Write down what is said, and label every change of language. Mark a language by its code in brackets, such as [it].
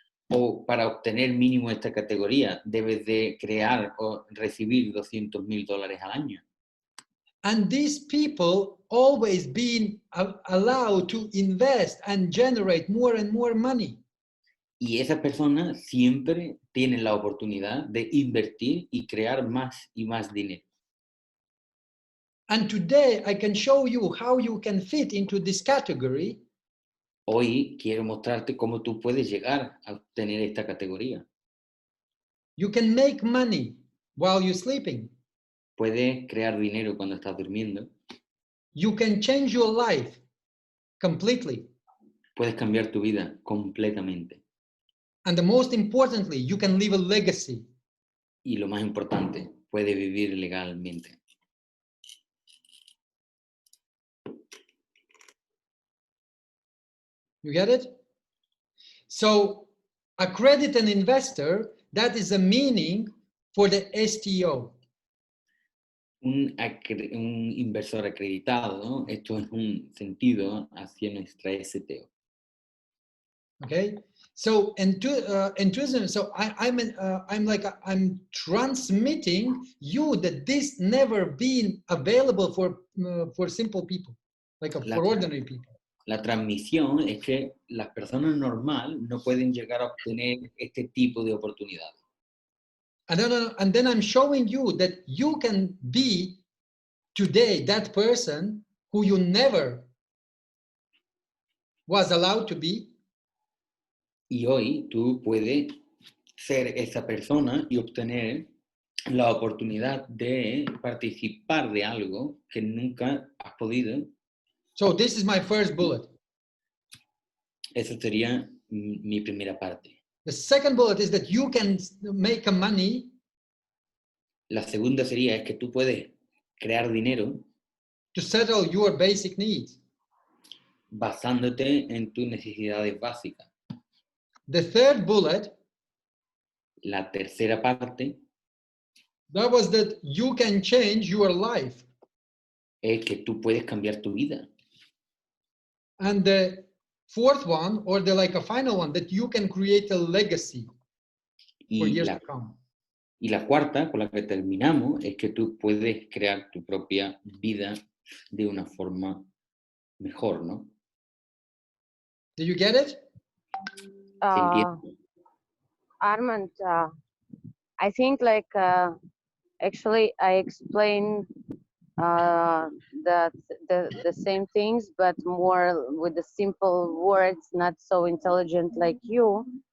[es] O para obtener mínimo esta categoría, debes de crear o recibir $200,000 al año. [en] And these people always been allowed to invest and generate more and more money. [es] Y esas personas siempre tienen la oportunidad de invertir y crear más y más dinero. [en] And today I can show you how you can fit into this category. [es] Hoy quiero mostrarte cómo tú puedes llegar a obtener esta categoría. [en] You can make money while you're sleeping. [es] Puedes crear dinero cuando estás durmiendo. [en] You can change your life completely. [es] Puedes cambiar tu vida completamente. [en] And the most importantly, you can leave a legacy. [es] Y lo más importante, puedes vivir legalmente. [en] You get it? So accredited investor, that is a meaning for the STO. [es] Un inversor acreditado, ¿no? Esto es un sentido hacia nuestra STO. [en] Okay, so enthusiasm. So I'm transmitting you that this never been available for simple people, for ordinary people. [es] La transmisión es que las personas normales no pueden llegar a obtener este tipo de oportunidades. [en] And then I'm showing you that you can be today that person who you never was allowed to be. [es] Y hoy tú puedes ser esa persona y obtener la oportunidad de participar de algo que nunca has podido. [en] So this is my first bullet. [es] Eso sería mi primera parte. [en] The second bullet is that you can make a money. [es] La segunda sería es que tú puedes crear dinero [en] To settle your basic needs. [es] Basándote en tus necesidades básicas. [en] The third bullet. [es] La tercera parte. [en] That was that you can change your life. [es] Es que tú puedes cambiar tu vida. [en] And the fourth one, or a final one, that you can create a legacy for years to come. [es] Y la cuarta, con la que terminamos, es que tú puedes crear tu propia vida de una forma mejor, ¿no? [en] Do you get it? Armand, I think actually I explained the same things, but more with the simple words, not so intelligent like you.